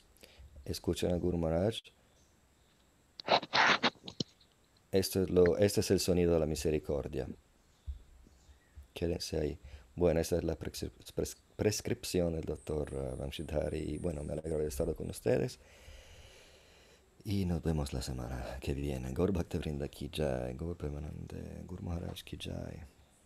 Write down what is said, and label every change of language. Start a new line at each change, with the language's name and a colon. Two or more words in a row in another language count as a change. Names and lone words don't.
Spanish: Escuchen a Guru Maharaj. Este es el sonido de la misericordia. Quédense ahí. Bueno, esta es la prescripción del doctor Vamshidhari. Y bueno, me alegro de haber estado con ustedes. Y nos vemos la semana que viene.
Hindi: गौर भक्त वृन्द की जय गौर प्रेमानन्दे गुरु महाराज की जय.